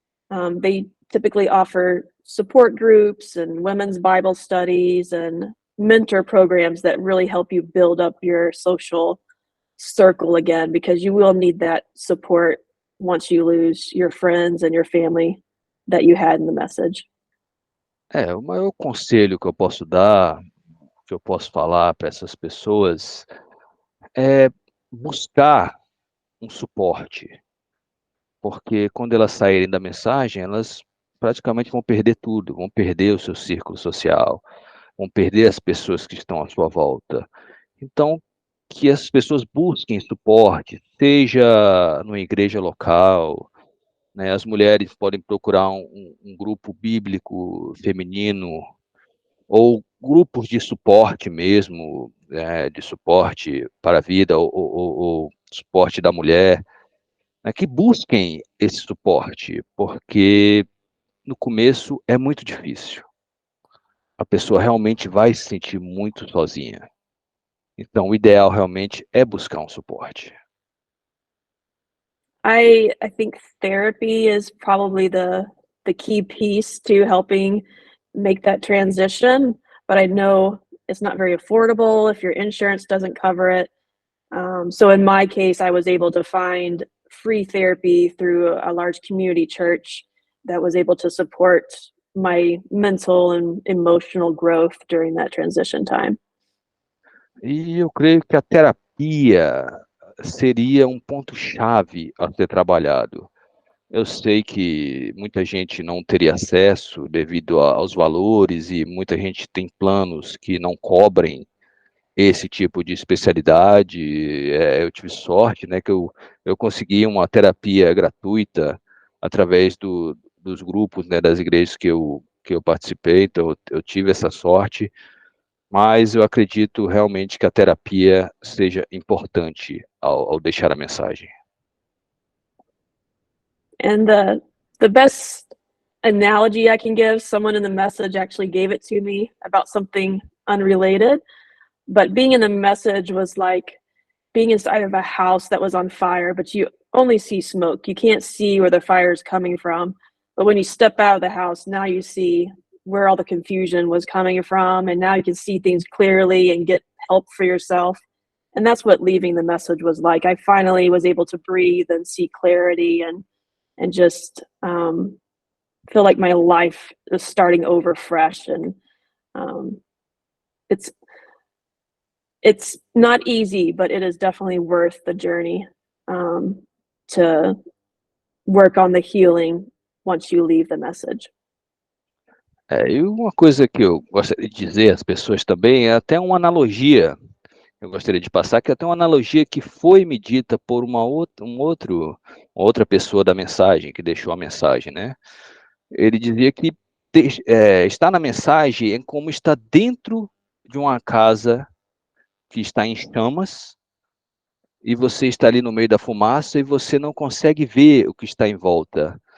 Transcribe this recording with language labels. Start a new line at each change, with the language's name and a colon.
English: They typically offer support groups and women's Bible studies and mentor programs that really help you build up your social circle again, because you will need that support once you lose your friends and your family that you had in the message.
Portuguese: O maior conselho que eu posso dar, que eu posso falar para essas pessoas, é buscar um suporte, porque quando elas saírem da mensagem, elas praticamente vão perder tudo, vão perder o seu círculo social, vão perder as pessoas que estão à sua volta. Então, que as pessoas busquem suporte, seja numa igreja local, né, as mulheres podem procurar um grupo bíblico feminino, ou grupos de suporte mesmo, de suporte para a vida, ou suporte da mulher, né, que busquem esse suporte, porque no começo é muito difícil. A pessoa realmente vai se sentir muito sozinha. Então, o ideal realmente é buscar um suporte.
English: I think therapy is probably the key piece to helping make that transition, but I know it's not very affordable if your insurance doesn't cover it. So in my case, I was able to find free therapy through a large community church that was able to support my mental and emotional growth during that transition time.
Portuguese: E eu creio que a terapia seria um ponto-chave a ser trabalhado. Eu sei que muita gente não teria acesso devido aos valores e muita gente tem planos que não cobrem esse tipo de especialidade. Eu tive sorte, né, que eu consegui uma terapia gratuita através dos grupos, né, das igrejas que eu participei, então eu tive essa sorte, mas eu acredito realmente que a terapia seja importante ao deixar a mensagem.
English: And the best analogy I can give, someone in the message actually gave it to me about something unrelated, but being in the message was like being inside of a house that was on fire, but you only see smoke. You can't see where the fire is coming from. But when you step out of the house, now you see where all the confusion was coming from, and now you can see things clearly and get help for yourself. And that's what leaving the message was like. I finally was able to breathe and see clarity and just feel like my life is starting over fresh. And um, it's not easy, but it is definitely worth the journey to work on the healing once you leave the message.
Portuguese: E uma coisa que eu gostaria de dizer às pessoas também é até uma analogia. Eu gostaria de passar que é até uma analogia que foi me dita por uma outra pessoa da mensagem, que deixou a mensagem, né? Ele dizia que estar na mensagem é como estar dentro de uma casa que está em chamas e você está ali no meio da fumaça e você não consegue ver o que está em volta.